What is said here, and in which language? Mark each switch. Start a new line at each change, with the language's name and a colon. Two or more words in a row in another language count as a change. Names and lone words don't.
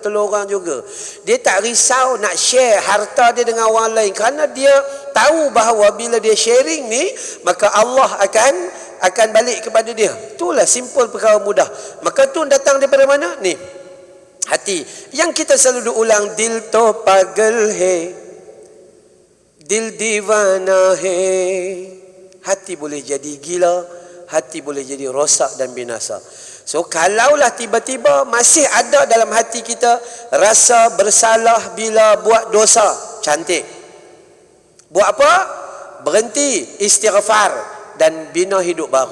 Malay: Dia tak risau nak share harta dia dengan orang lain. Kerana dia tahu bahawa bila dia sharing ni, maka Allah akan balik kepada dia. Itulah simple, perkara mudah. Maka tu datang daripada mana? Ni, hati. Yang kita selalu ulang,
Hindi: दिल तो पागल है दिल दीवाना है.
Malay: Hati boleh jadi gila, hati boleh jadi rosak dan binasa. So kalaulah tiba-tiba masih ada dalam hati kita rasa bersalah bila buat dosa, cantik. Buat apa? Berhenti, istighfar dan bina hidup baru.